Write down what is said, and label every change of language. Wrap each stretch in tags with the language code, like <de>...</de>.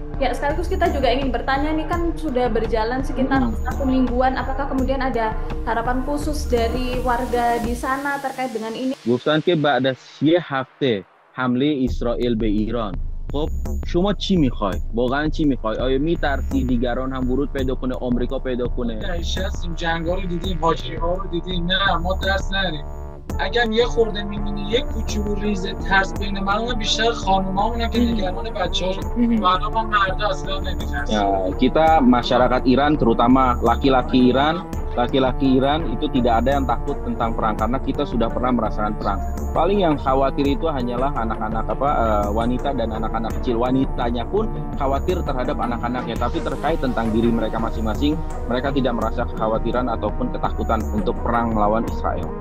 <id>Ya, sekaligus kita juga ingin bertanya, ini kan sudah berjalan sekitar 1 mingguan, apakah kemudian ada harapan khusus dari warga di sana terkait dengan ini?</id> <fa>گفتن که بعد از 1 هفته حمله اسرائیل به ایران، خب شما چی میخوای؟ واقعا چی میخوای؟ آیا میترسی دیگران هم ورود پیدا کنه، آمریکا پیدا کنه؟ هستیم، جنگا رو دیدیم، فاجعه‌ها رو دیدیم، نه ما دست نداریم. اگر یه خورده می‌بینی یک کوچولو ریز ترس بین من بیشتر خانومامونن که نگران بچه‌ها رو ما مردا اصلا نمی‌ترسیم.</fa> <id>Kita masyarakat Iran, terutama laki-laki Iran itu tidak ada yang takut tentang perang karena kita sudah pernah merasakan perang. Paling yang khawatir itu hanyalah anak-anak wanita dan anak-anak kecil. Wanitanya pun khawatir terhadap anak-anaknya, tapi terkait tentang diri mereka masing-masing, mereka tidak merasa kekhawatiran ataupun ketakutan untuk perang melawan Israel.</id>